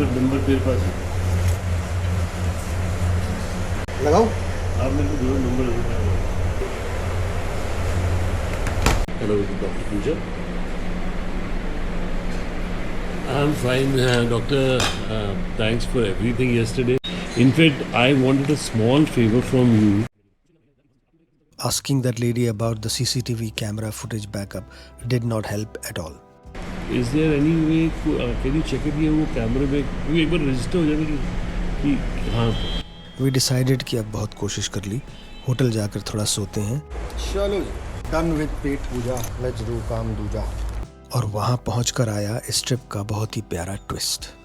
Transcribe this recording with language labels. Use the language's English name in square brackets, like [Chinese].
[Hindi] Number मेरे पास है, लगाओ। आप मेरे को दो number. [English] Hello doctor Pooja, I'm fine, doctor. Thanks for everything yesterday. In fact, I wanted a small favor from you. Asking that lady about the CCTV camera footage backup did not help at all. Is there any way, can you check it? [Hindi] ये वो कैमरे में क्योंकि एक बार register हो जाएगा कि हाँ। [English] We decided [Hindi] कि अब बहुत कोशिश कर ली, होटल जाकर थोड़ा सोते हैं चलो जी, done with pet Puja, let's do काम दूजा। और वहाँ पहुँचकर आया इस ट्रिप का बहुत ही प्यारा ट्विस्ट।